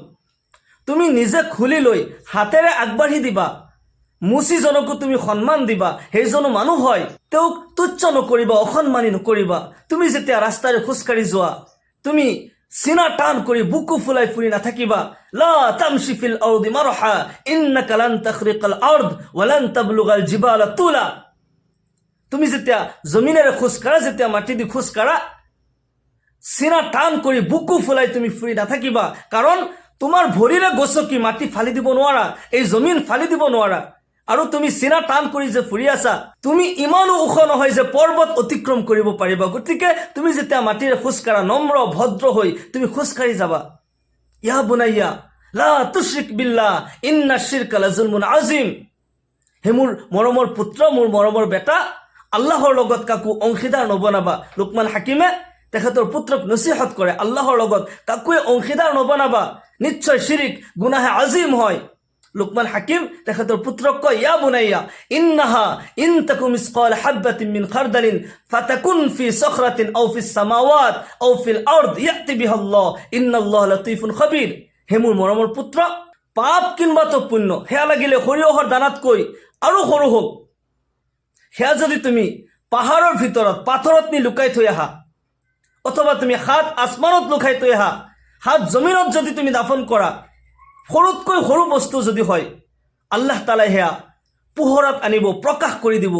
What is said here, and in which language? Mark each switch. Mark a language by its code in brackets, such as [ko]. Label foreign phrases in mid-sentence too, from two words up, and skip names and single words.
[as] তুমি নিজে খুলি লৈ হাতেৰে আগবাঢ়ি দিবা, মুচিজনকো তুমি সন্মান দিবা, সেইজনো মানুহ হয়, তেওঁক তুচ্ছ নকৰিবা, অসন্মানী নকৰিবা। তুমি যেতিয়া ৰাস্তাৰে খোজকাঢ়ি যোৱা, তুমি সিনা টান কৰি বুকু ফুলাই ফুৰি নাথাকিবা। [ar] لا تمش في الأرض مرحا إنك لن تخرق الأرض ولن تبلغ الجبال طولا. [as] তুমি যেতিয়া জমিনেৰে খোজকাঢ়া, যেতিয়া মাটি দি খোজকাঢ়া, সিনা টান কৰি বুকু ফুলাই তুমি ফুৰি নাথাকিবা, কাৰণ তোমাৰ ভৰিৰে গছকি মাটি ফালি দিব নোৱাৰা, এই জমিন ফালি দিব নোৱাৰা। আৰু তুমি সিনা টান কৰি যে ফুৰি আছা, তুমি ইমানো ওখ নহয় যে পৰ্বত অতিক্ৰম কৰিব পাৰিবা। গতিকে তুমি যেতিয়া মাটিৰে খোজকাঢ়া, নম্ৰ ভদ্ৰ হৈ তুমি খোজকাঢ়ি যাবা। [ar] يا بني لا تشرك بالله إن الشرك لظلم عظيم. [as] হে মোৰ মৰমৰ পুত্ৰ, মোৰ মৰমৰ বেটা, আল্লাহৰ লগত কাকো অংশীদাৰ নবনাবা। লুকমান হাকিমে তেখেতৰ পুত্ৰক নসিহত কৰে, আল্লাহৰ লগত কাকোৱে অংশীদাৰ নবনাবা, নিশ্চয় শিৰিক গুনাহে আজিম হয়। লুকমান হাকিম তেখেতৰ পুত্ৰক কয়, [ar] يا بني إنها إن تك مثقال حبة من خردل فتكن في صخرة أو في السماوات أو في الأرض يأت بها الله إن الله لطيف خبير. [as] হে মোৰ মৰমৰ পুত্ৰ, পাপ কিংবা তো পুণ্য, সেয়া লাগিলে সৰিয়হৰ দানাতকৈ আৰু সৰু হওক, সেয়া যদি তুমি পাহাৰৰ ভিতৰত পাথৰত নি লুকাই থৈ আহা, অথবা তুমি হাত আসমানত লুকাই থৈ আহা, হাত জমিনত যদি তুমি দাফন কৰা, সৰুতকৈ সৰু বস্তু যদি হয়, আল্লাহ তালাই সেয়া পোহৰত আনিব, প্ৰকাশ কৰি দিব।